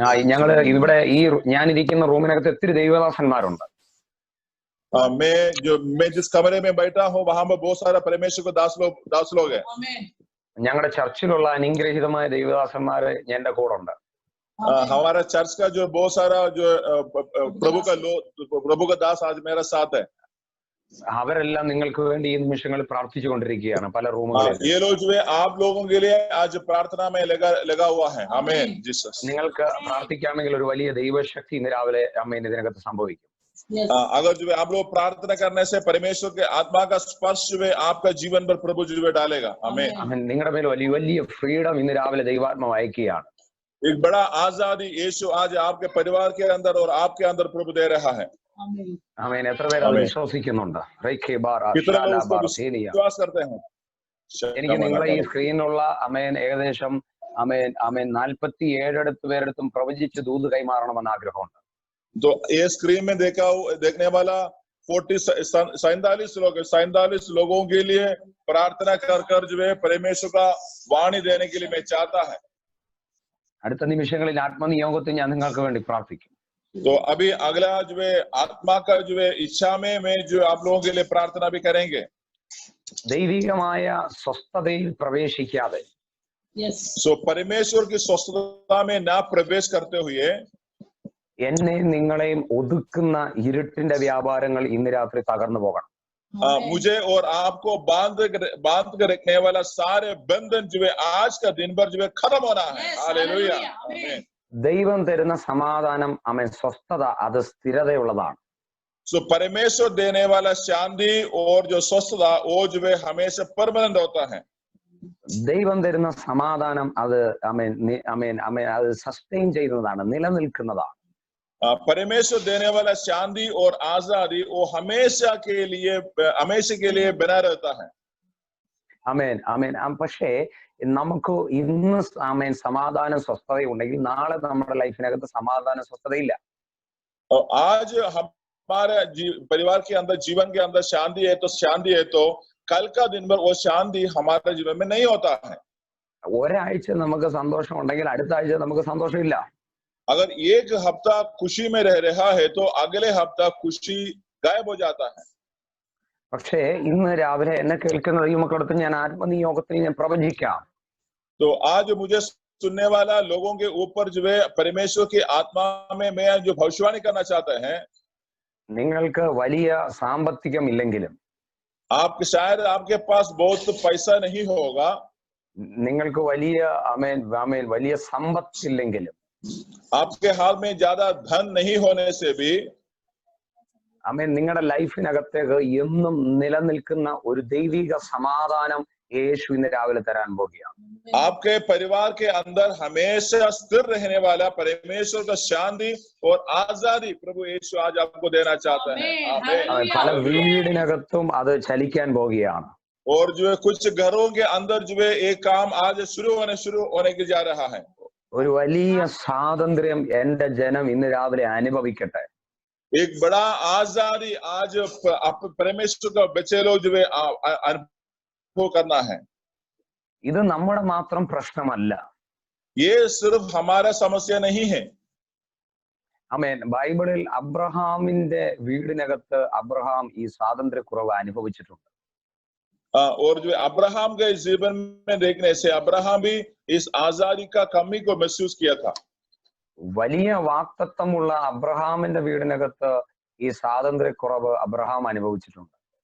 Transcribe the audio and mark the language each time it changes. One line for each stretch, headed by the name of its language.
Malayalam: ഞങ്ങള് ഇവിടെ ഈ ഞാനിരിക്കുന്ന റൂമിനകത്ത് ഒത്തിരി ദൈവദാസന്മാരുണ്ട്.
Hindi: मैं जिस कमरे में बैठा हूँ वहां पर बहुत सारा परमेश्वर को दास लोग है.
Malayalam: ഞങ്ങളുടെ ചർച്ചിലുള്ള അനുഗ്രഹീതമായ ദൈവദാസന്മാര് എന്റെ കൂടെ ഉണ്ട്.
Hindi: हमारा चर्च का जो बहुत सारा जो प्रभु का दास आज मेरा साथ है.
Malayalam: അവരെല്ലാം നിങ്ങൾക്ക് വേണ്ടി ഈ നിമിഷങ്ങളിൽ പ്രാർത്ഥിച്ചുകൊണ്ടിരിക്കുകയാണ് പല റൂമുകളിൽ.
Hindi: ये लोग जो है आप लोगों के लिए आज प्रार्थना में लगा हुआ है. आमीन जीसस.
Malayalam: നിങ്ങൾക്ക് പ്രാർത്ഥിക്കാമെങ്കിൽ ഒരു വലിയ ദൈവശക്തി ഇന്ന് രാവിലെ ആമേൻ ഇതിനകത്ത് സംഭവിക്കും.
Hindi: अगर जो है आप लोग प्रार्थना करने से परमेश्वर के आत्मा का स्पर्श जो है आपका जीवन पर प्रभु जो है डालेगा. आमीन.
Malayalam: നിങ്ങളുടെ മേൽ വലിയ ഫ്രീഡം ഇന്ന് രാവിലെ ദൈവാത്മാവ് അയക്കുകയാണ്.
Hindi: एक बड़ा आजादी यीशु आज आपके परिवार के अंदर और आपके अंदर प्रभु दे रहा है.
Malayalam: ആമേൻ. എത്ര പേര് അത് വിശ്വസിക്കുന്നുണ്ട്?
Hindi: विश्वास करते हैं?
Malayalam: എനിക്ക് നിങ്ങളെ ഈ സ്ക്രീനിലുള്ള ആമേൻ ഏകദേശം ആമേൻ 47 പേരെടുത്തും പ്രവചിച്ച് ദൂത് കൈമാറണമെന്ന് ആഗ്രഹമുണ്ട്.
Hindi: तो ये स्क्रीन में देखने वाला 47 लोगों के लिए प्रार्थना कर जो है परमेश्वर का वाणी देने के लिए मैं चाहता है.
Malayalam: അടുത്ത നിമിഷങ്ങളിൽ ആത്മനിയോഗത്തിൽ ഞാൻ നിങ്ങൾക്ക് വേണ്ടി പ്രാർത്ഥിക്കും.
Hindi: तो अभी अगला जो है आत्मा का जो है इच्छा में मैं जो आप लोगों के लिए प्रार्थना भी करेंगे.
Malayalam: ദൈവികമായ സ്വസ്ഥതയിൽ പ്രവേശിക്കാതെ
Hindi: सो परमेश्वर की स्वस्थता में ना प्रवेश करते हुए
Malayalam: എന്നെ നിങ്ങളെയും ഒതുക്കുന്ന ഇരുട്ടിന്റെ വ്യാപാരങ്ങൾ ഇന്ന് രാത്രി തകർന്നു പോകണം.
Hindi: मुझे और आपको बांध कर रखने वाला सारे बंधन जो है आज का दिन भर जो है खत्म होना है. हालेलुया. आमीन.
Malayalam: ദൈവം തരുന്ന സമാധാനം ആമേൻ സ്വസ്ഥത അത് സ്ഥിരതയുള്ളതാണ്.
Hindi: सो परमेश्वर देने वाला शांति और जो स्वस्थता वो जो है हमेशा परमानेंट होता है.
Malayalam: ദൈവം തരുന്ന സമാധാനം അത് ആമേൻ അത് സസ്റ്റെയിൻ ചെയ്യുന്നതാണ്, നിലനിൽക്കുന്നതാണ്.
Hindi: परमेश्वर देने वाला शांति और आजादी वो हमेशा के लिए बना रहता है. ആമേൻ ആമേൻ.
Malayalam: പക്ഷേ നമുക്ക് ഇന്ന് ആമേൻ സമാധാനം സ്വസ്ഥത ഉണ്ടെങ്കിൽ നാളെ നമ്മുടെ ലൈഫിനകത്ത് സമാധാന സ്വസ്ഥതയില്ല.
Hindi: आज हमारे परिवार के अंदर जीवन के अंदर शांति है तो कल का दिन भर वो शांति हमारे जीवन में नहीं होता है.
Malayalam: ഒരാഴ്ച നമുക്ക് സന്തോഷം ഉണ്ടെങ്കിൽ അടുത്ത ആഴ്ച നമുക്ക് സന്തോഷമില്ല.
Hindi: अगर एक हफ्ता खुशी में रह रहा है तो अगले हफ्ता खुशी गायब हो जाता है.
Malayalam: പക്ഷേ ഇന്ന് രാവിലെ എന്നെ കേൾക്കുന്ന ഈ മക്കളടുത്ത് ഞാൻ ആത്മനിയോഗത്തിൽ ഞാൻ പ്രവചിക്കാം.
Hindi: तो आज मुझे सुनने वाला लोगों के ऊपर जो है परमेश्वर की आत्मा में मैं जो भविष्यवाणी करना चाहता है.
Malayalam: നിങ്ങൾക്ക് വലിയ സാമ്പത്തികം ഇല്ലെങ്കിലും
Hindi: शायद आपके पास बहुत पैसा नहीं होगा.
Malayalam: നിങ്ങൾക്ക് വലിയ വലിയ സമ്പത്തില്ലെങ്കിലും
Hindi: आपके हाथ में ज्यादा धन नहीं होने से भी
Malayalam: നിങ്ങളുടെ ലൈഫിനകത്തേക്ക് എന്നും നിലനിൽക്കുന്ന ഒരു ദൈവിക സമാധാനം യേശു ഇന്ന് രാവിലെ തരാൻ പോകുകയാണ്.
Hindi: आपके परिवार के अंदर हमेशा स्थिर रहने वाला परमेश्वर का शांति और आजादी प्रभु यीशु आज आपको देना चाहता है.
Malayalam: പല വീടിനകത്തും അത് ചലിക്കാൻ പോകുകയാണ്.
Hindi: और जो है कुछ घरों के अंदर जो है एक काम आज शुरू होने के जा रहा है.
Malayalam: ഒരു വലിയ സ്വാതന്ത്ര്യം എന്റെ ജനം ഇന്ന് രാവിലെ അനുഭവിക്കട്ടെ.
Hindi: एक बड़ा आजादी आज परमेश्वर का बच्चे लोग जो है अनुभव करना है.
Malayalam: ഇത് നമ്മുടെ മാത്രം പ്രശ്നമല്ല.
Hindi: ये सिर्फ हमारा समस्या नहीं है. ആമേൻ.
Malayalam: ബൈബിളിൽ അബ്രഹാമിന്റെ വീടിനകത്ത് അബ്രഹാം ഈ സ്വാതന്ത്ര്യക്കുറവ് അനുഭവിച്ചിട്ടുണ്ട്.
Hindi: और जो अब्राहम के जीवन में देखने से अब्राहम भी इस आजादी का कमी को महसूस किया था.
Malayalam: വലിയ വാക്തത്വമുള്ള അബ്രഹാമിന്റെ വീടിനകത്ത് ഈ സ്വാതന്ത്ര്യക്കുറവ് അബ്രഹാം അനുഭവിച്ചിട്ടുണ്ട്.